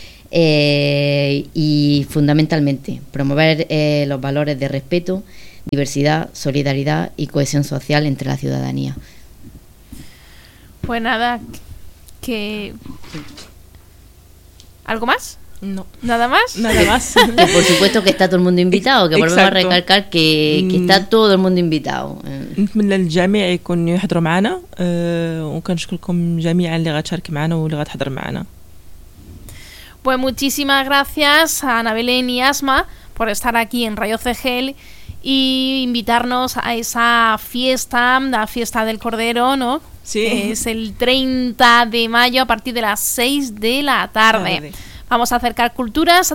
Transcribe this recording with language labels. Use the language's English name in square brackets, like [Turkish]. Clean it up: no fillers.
[Spanish] Y fundamentalmente promover los valores de respeto, diversidad, solidaridad y cohesión social entre la ciudadanía. Pues nada, que ¿algo más? No. ¿Nada más? Nada más. Que por supuesto que está todo el mundo invitado, que exacto, volvemos a recalcar que está todo el mundo invitado. [Arabic] من الجميع يكون يحضر معنا وكنشكركم جميعا اللي غتشارك معنا واللي غتحضر معنا. [Spanish] Pues muchísimas gracias a Ana Belén y Asma por estar aquí en Radio CGL y invitarnos a esa fiesta, la fiesta del Cordero, ¿no? Sí. Es el 30 de mayo a partir de las 6 de la tarde. Vamos a acercar culturas a través de la cocina. Así que os esperamos y muchísimas gracias.